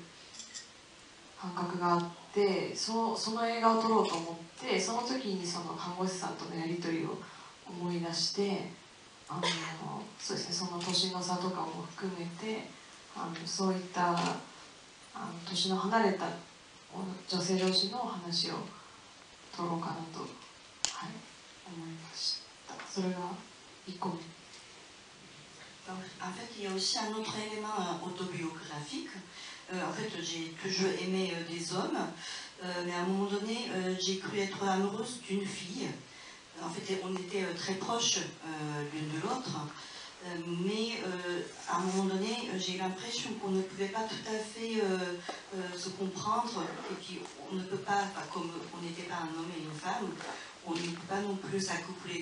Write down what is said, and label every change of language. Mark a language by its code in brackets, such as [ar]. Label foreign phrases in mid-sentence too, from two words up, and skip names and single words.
[ja] 感覚があって、その映画を撮ろうと思って、その時に看護師さんとのやり取りを思い出して、そうですね、その年の差とかも含めてそういった年の離れた女性同士の話を撮ろうかなと、思いました。それが1個目。 [fr] Donc, en fait, il y a aussi un autre élément autobiographique. En fait, j'ai toujours aimé des hommes, mais à un moment donné, j'ai cru être amoureuse d'une fille. En fait, on était très proches l'une de l'autre, mais à un moment donné, j'ai eu l'impression qu'on ne pouvait pas tout à fait se comprendre, et puis on ne peut pas, comme on n'était pas un homme et une femme, on ne peut pas non plus s'accoupler.